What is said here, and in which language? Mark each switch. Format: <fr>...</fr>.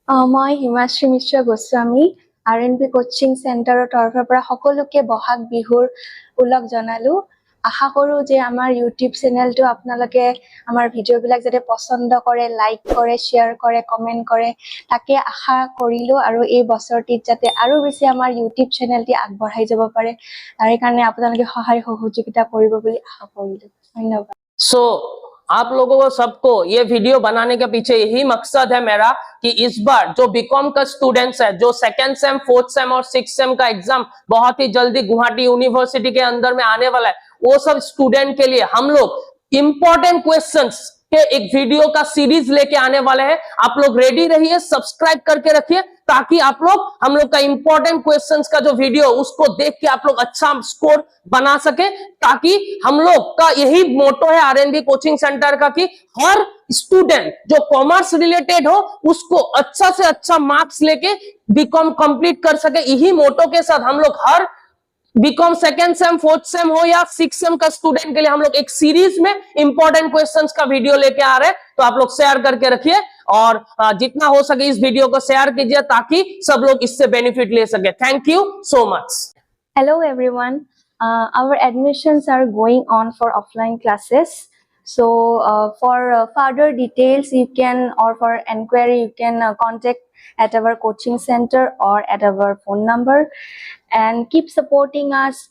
<as>মই হিমাশ্ৰী মিশ্ৰ Goswami R&B coaching চেণ্টাৰৰ তৰফৰ পৰা সকলোকে বহাগ বিহুৰ উলগ জনালো আশা কৰো যে আমাৰ ইউটিউব চেনেলটো আপোনালোকে আমাৰ ভিডিঅ'বিলাক যাতে পছন্দ কৰে লাইক কৰে শ্বেয়াৰ কৰে কমেন্ট কৰে তাকে আশা কৰিলো আৰু এই বছৰটিত যাতে আৰু বেছি আমাৰ ইউটিউব চেনেলটি আগবঢ়াই যাব পাৰে তাৰ কাৰণে আপোনালোকে সহায় সহযোগিতা কৰিব বুলি আশা কৰিলো ধন্যবাদ</as> <hi>सो आप लोगों को सबको ये वीडियो बनाने के पीछे यही मकसद है मेरा कि इस बार जो बीकॉम का स्टूडेंट्स है जो सेकेंड सेम फोर्थ सेम और सिक्स सेम का एग्जाम बहुत ही जल्दी गुवाहाटी यूनिवर्सिटी के अंदर में आने वाला है वो सब स्टूडेंट के लिए हम लोग इंपॉर्टेंट क्वेश्चंस के एक वीडियो का सीरीज लेके आने वाले हैं आप लोग रेडी रहिए सब्सक्राइब करके रखिए ताकि आप लोग हम लोग का इंपॉर्टेंट क्वेश्चंस का जो वीडियो उसको देख के आप लोग अच्छा स्कोर बना सके ताकि हम लोग का यही मोटो है R&B कोचिंग सेंटर का कि हर स्टूडेंट जो कॉमर्स रिलेटेड हो उसको अच्छा से अच्छा मार्क्स लेके बीकॉम कंप्लीट कर सके यही मोटो के साथ हम लोग हर BCom second same fourth same हो या सिक्स सेम का स्टूडेंट के लिए हम लोग एक सीरीज में इंपॉर्टेंट क्वेश्चंस का वीडियो लेके आ रहे हैं तो आप लोग शेयर करके रखिए और जितना हो सके इस वीडियो को शेयर कीजिए ताकि सब लोग इससे बेनिफिट ले सके</hi> <en>Thank you so much Hello everyone. Our admissions are going on for offline classes. So for further details you can or for enquiry you can contact at our coaching center or at our phone number and keep supporting us.</en>